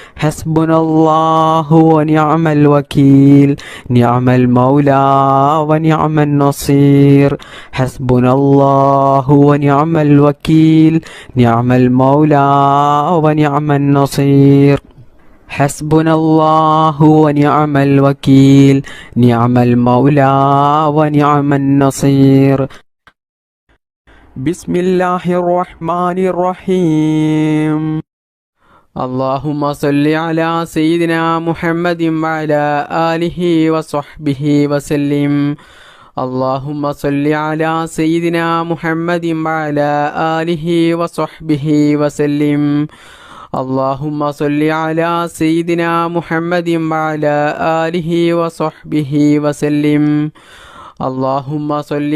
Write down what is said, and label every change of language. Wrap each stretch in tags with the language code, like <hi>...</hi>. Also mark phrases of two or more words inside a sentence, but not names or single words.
<ar>حسبنا الله ونعم الوكيل نعم المولى ونعم النصير حسبنا الله ونعم الوكيل نعم المولى ونعم النصير حسبنا الله ونعم الوكيل نعم المولى ونعم النصير بسم الله الرحمن الرحيم اللهم صل على سيدنا محمد وعلى آله وصحبه وسلم اللهم صل على سيدنا محمد وعلى آله وصحبه وسلم اللهم صل على سيدنا محمد وعلى آله وصحبه وسلم اللهم صل</ar>